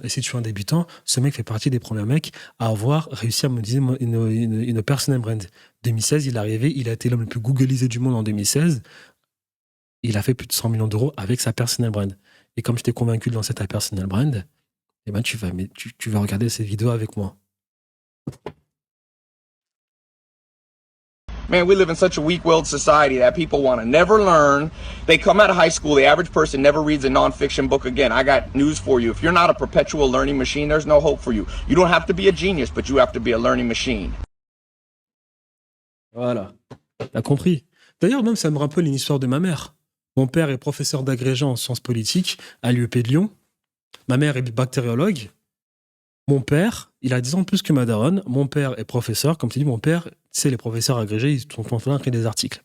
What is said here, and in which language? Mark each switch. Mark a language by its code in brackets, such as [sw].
[fr] Et si tu es un débutant, ce mec fait partie des premiers mecs à avoir réussi à monétiser une personal brand. 2016, il est arrivé, il a été l'homme le plus googlisé du monde en 2016. Il a fait plus de 100 millions d'euros avec sa personal brand. Et comme je t'ai convaincu de lancer ta personal brand, eh ben tu vas regarder cette vidéo avec moi. [en] Man, we live in such a weak-willed society that people want to never learn. They come out of high school, the average person never reads a non-fiction book again. I got news for you. If you're not a perpetual learning machine, there's no hope for you. You don't have to be a genius, but you have to be a learning machine. [fr] Voilà. T'as compris. D'ailleurs, même, ça me rappelle une histoire de ma mère. Mon père est professeur d'agrégé en sciences politiques à l'UEP de Lyon. Ma mère est bactériologue. Mon père, il a 10 ans de plus que ma daronne. Mon père est professeur. Comme tu dis, mon père, c'est les professeurs agrégés, ils sont en train de créer des articles.